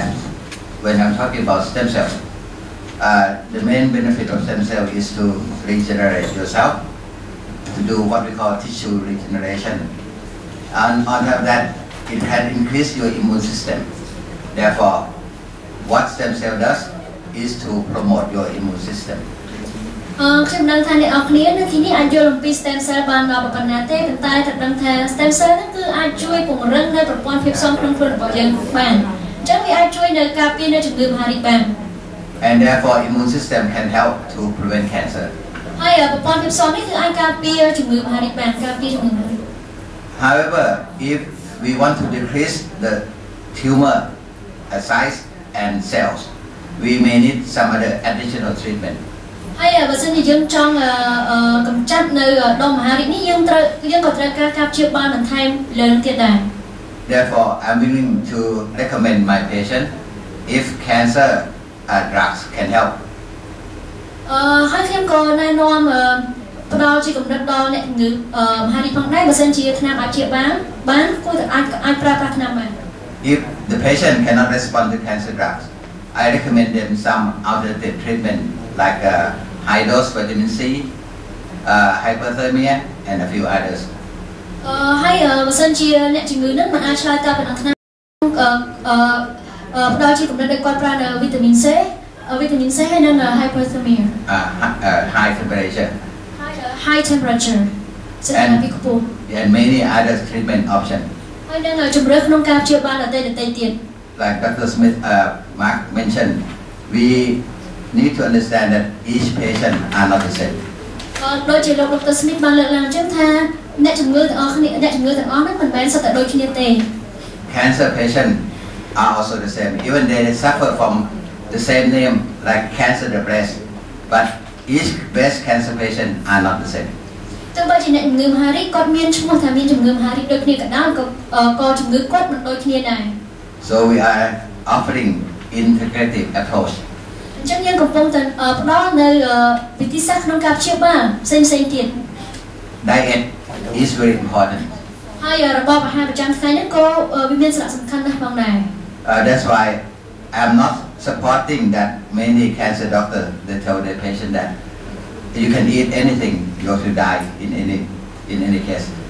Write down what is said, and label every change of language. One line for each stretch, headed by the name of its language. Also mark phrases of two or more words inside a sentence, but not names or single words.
English: When I'm talking about stem cells, the main benefit of stem cell is to regenerate yourself, to do what we call tissue regeneration. And on top of that, it can increase your immune system. Therefore, what stem cell does is to promote your immune system.
Khmer: ខ្ញុំដឹងថាអ្នកនរគ្នានៅទីនេះអាចយល់អំពី
English: stem cell
Khmer: បានដល់ប៉ុណ្ណាទេប៉ុន្តែត្រូវដឹងថា
English: stem cell
Khmer: ហ្នឹងគឺអាចជួយពង្រឹងនៅប្រព័ន្ធភាពស៊ាំក្នុងខ្លួនរបស់យើងបានអញ្ចឹងវាអាចជួយនៅការពារនៅជំងឺមហារីកបាន
English: And therefore, immune system can help to prevent cancer.
Khmer: ហើយប្រព័ន្ធភាពស៊ាំនេះគឺអាចការពារជំងឺមហារីកបានការពារជំងឺមហារីក
English: However, if we want to decrease the tumor size and cells, we may need some other additional treatment.
Khmer: ហើយបើសិនជាយើងចង់កម្ចាត់នៅដុំមហារីកនេះយើងក៏ត្រូវការការព្យាបាលបន្ថែមលើនឹងទៀតដែរ
English: Therefore, I'm willing to recommend my patient if cancer drugs can help.
Khmer: ហើយខ្ញុំក៏ណែនាំផ្ដល់ជាគំនិតដល់អ្នកជំងឺមហារីកផងដែរបើសិនជាថ្នាំអាចព្យាបាលបានគួរតែអាចប្រើប្រាស់ថ្នាំបាន
English: If the patient cannot respond to cancer drugs, I recommend them some alternative treatment like high dose vitamin C, hyperthermia, and a few others.
Khmer: ហើយបើសិនជាអ្នកជំងឺនឹងមិនអាចឆ្លើយតបនឹងថ្នាំផ្ដល់ជាគំនិតឲ្យគាត់ប្រើនៅវីតាមីន C ហើយនិង hyperthermia
English: high temperature. High temperature. And many other treatment options.
Khmer: ហើយនឹងជំរឿនក្នុងការព្យាបាលដទៃទៀត
English: Like Dr.Mark mentioned, we need to understand that each patient are not the same.
Khmer: ដូចជាលោក Dr. Smith បានលើកឡើងអញ្ចឹងថាអ្នកជំងឺទាំងអស់ហ្នឹងមិនមែនសុទ្ធតែដូចគ្នាទេ
English: Cancer patients are also the same. Even they suffer from the same name like cancer the breast, but each breast cancer patient are not the same.
Khmer: ទោះបីជាអ្នកជំងឺមហារីកគាត់មានឈ្មោះថាមានជំងឺមហារីកដូចគ្នាក៏ដោយក៏ជំងឺគាត់មិនដូចគ្នាដែរ
English: So we are offering integrative approach.
Khmer: អញ្ចឹងយើងកំពុងតែផ្ដល់នៅវិធីសាស្ត្រក្នុងការព្យាបាលផ្សេងៗទៀត
English: Diet is very important. That's why I'm not supporting that many cancer doctors they tell their patient that you can eat anything, you will die in any case.